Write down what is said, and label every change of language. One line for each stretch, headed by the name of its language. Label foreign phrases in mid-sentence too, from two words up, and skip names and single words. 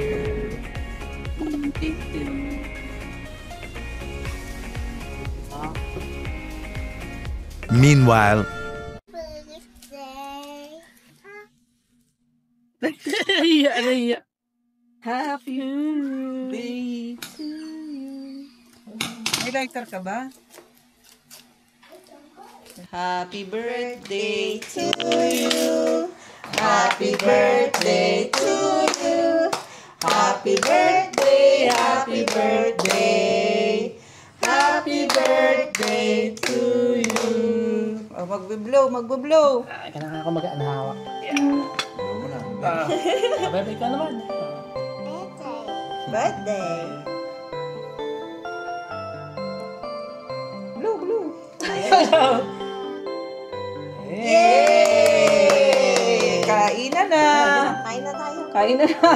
English: Meanwhile,
Filipino: Iya.
English: Happy birthday to you.
Filipino: May lighter ka ba?
English: Happy birthday to you. Happy birthday to you. Happy birthday, happy birthday. Happy birthday to you.
Filipino: Oh, magbe-blow. Kailangan ako mag-anhawak. Yeah. Bye-bye ka naman.
English: Birthday. Blow.
Filipino: Yay! Kain na na. Kain na na.